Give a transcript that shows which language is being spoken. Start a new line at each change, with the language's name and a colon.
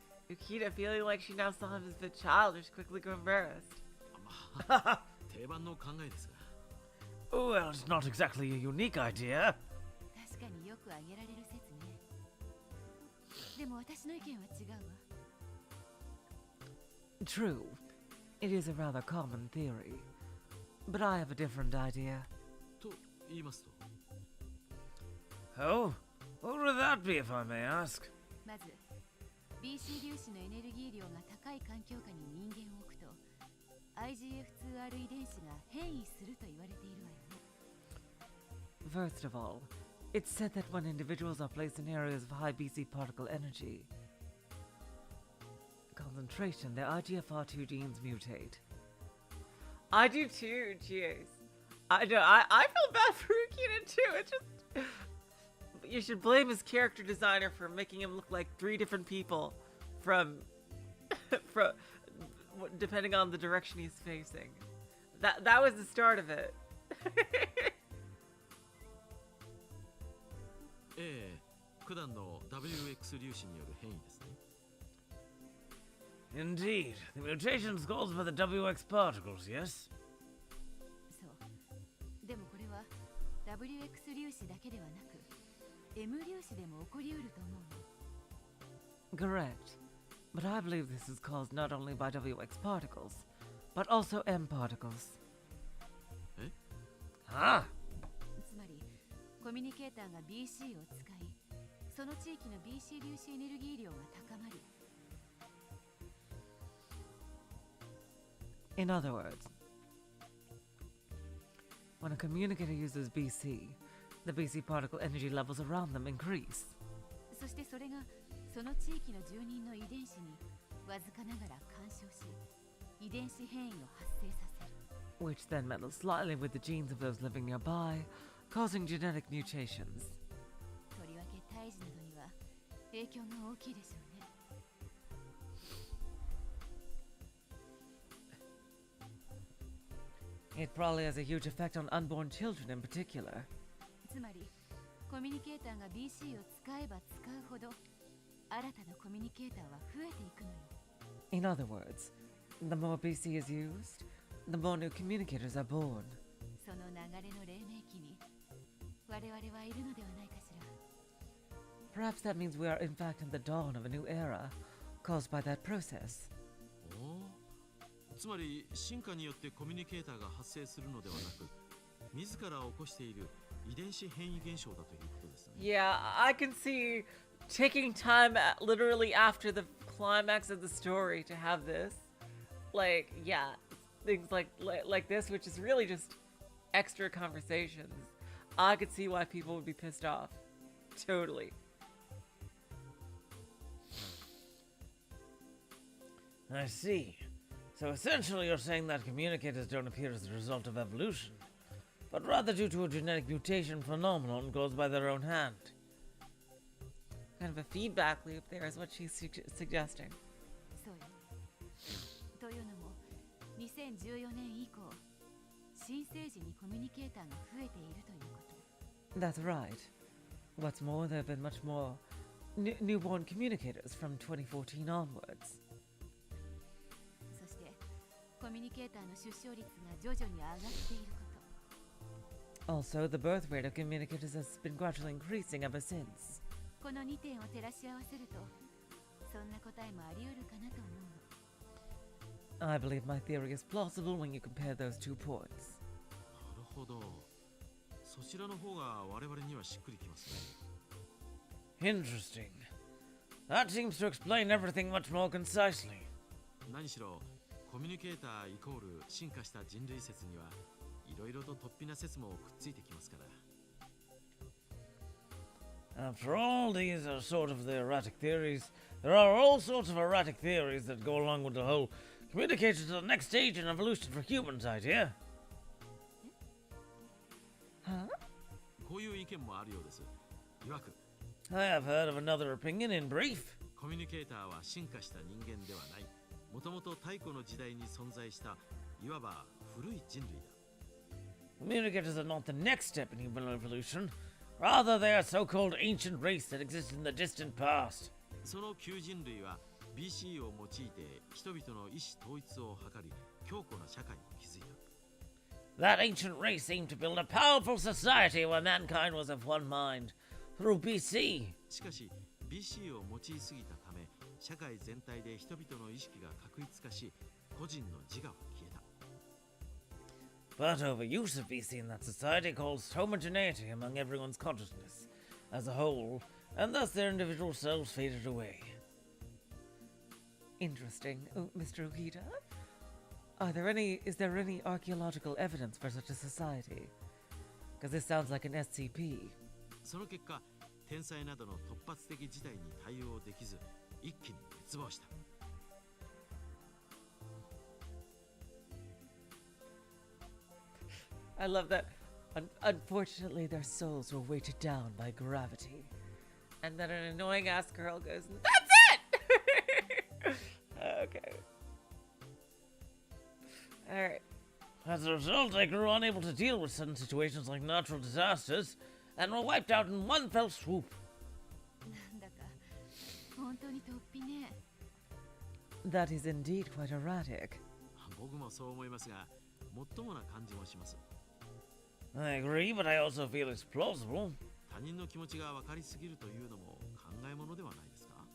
English: Ukita, feeling like she now saw him as a bit childish, quickly grew embarrassed.
Japanese: 定番の考えですが。
English: Well, it's not exactly a unique idea.
Japanese: 確かによく挙げられる説ね。でも私の意見は違うわ。
English: True. It is a rather common theory. But I have a different idea.
Japanese: と言いますと
English: Oh, what would that be, if I may ask?
Japanese: まず BC 粒子のエネルギー量が高い環境下に人間を置くと IGF2R 遺伝子が変異すると言われているわよね。
English: First of all, it's said that when individuals are placed in areas of high BC particle energy concentration, their IGFR2 genes mutate. I do too, jeez. I know, I feel bad for Rukina too. It's just... You should blame his character designer for making him look like 3 different people from... from... depending on the direction he's facing. That was the start of it.
Japanese: ええ、九段の WX 粒子による変異ですね。
English: Indeed, the mutation's caused by the WX particles, yes?
Japanese: そう。でもこれは WX 粒子だけではなく M 粒子でも起こりうると思うの。
English: Correct. But I believe this is caused not only by WX particles, but also M particles.
Japanese: え
English: Huh?
Japanese: つまりコミュニケーターが BC を使いその地域の BC 粒子エネルギー量が高まり
English: In other words, when a communicator uses BC, the BC particle energy levels around them increase.
Japanese: そしてそれがその地域の住人の遺伝子にわずかながら干渉し遺伝子変異を発生させる
English: Which then meddles slightly with the genes of those living nearby, causing genetic mutations.
Japanese: とりわけ胎児などには影響が大きいでしょうね
English: It probably has a huge effect on unborn children in particular.
Japanese: つまりコミュニケーターが BC を使えば使うほど新たなコミュニケーターは増えていくのよ
English: In other words, the more BC is used, the more new communicators are born.
Japanese: その流れの黎明期に我々はいるのではないかしら
English: Perhaps that means we are in fact in the dawn of a new era, caused by that process.
Japanese: おお、つまり進化によってコミュニケーターが発生するのではなく自ら起こしている遺伝子変異現象だということですね。
English: Yeah, I can see taking time literally after the climax of the story to have this. Like, yeah, things like this, which is really just extra conversations. I could see why people would be pissed off. Totally. I see. So essentially you're saying that communicators don't appear as a result of evolution, but rather due to a genetic mutation phenomenon caused by their own hand. Kind of a feedback loop there is what she's suggesting.
Japanese: そうよというのも2014年以降新生児にコミュニケーターが増えているということ
English: That's right. What's more, there have been much more newborn communicators from 2014 onwards.
Japanese: そしてコミュニケーターの出生率が徐々に上がっていること
English: Also, the birth rate of communicators has been gradually increasing ever since.
Japanese: この2点を照らし合わせるとそんな答えもあり得るかなと思うの
English: I believe my theory is plausible when you compare those 2 points.
Japanese: なるほど。そちらの方が我々にはしっくりきますね。
English: Interesting. That seems to explain everything much more concisely.
Japanese: 何しろコミュニケーターイコール進化した人類説にはいろいろと突飛な説もくっついてきますから。
English: After all, these are sort of the erratic theories. There are all sorts of erratic theories that go along with the whole communicator to the next stage in evolution for humans idea. Huh?
Japanese: こういう意見もあるようです。いわく
English: I have heard of another opinion in brief.
Japanese: コミュニケーターは進化した人間ではない。もともと太古の時代に存在したいわば古い人類だ。
English: Communicators are not the next step in human evolution. Rather, they are a so-called ancient race that existed in the distant past.
Japanese: その旧人類は BC を用いて人々の意思統一を図り強固な社会を築いた。
English: That ancient race aimed to build a powerful society where mankind was of one mind. Through BC.
Japanese: しかし BC を用いすぎたため社会全体で人々の意識が確一化し個人の自我は消えた。
English: But overuse of BC in that society caused homogeneity among everyone's consciousness as a whole, and thus their individual selves faded away. Interesting. Oh, Mr. Okita? Is there any archaeological evidence for such a society? Because this sounds like an SCP.
Japanese: その結果、天災などの突発的事態に対応できず、一気に滅亡した。
English: I love that. Unfortunately, their souls were weighted down by gravity. And then an annoying ass girl goes, "That's it!" Okay. Alright. As a result, they grew unable to deal with sudden situations like natural disasters, and were wiped out in one fell swoop.
Japanese: なんだか本当に突飛ね。
English: That is indeed quite erratic.
Japanese: 僕もそう思いますが、もっともな感じもします。
English: I agree, but I also feel it's plausible.
Japanese: 他人の気持ちが分かりすぎるというのも考えものではないですか？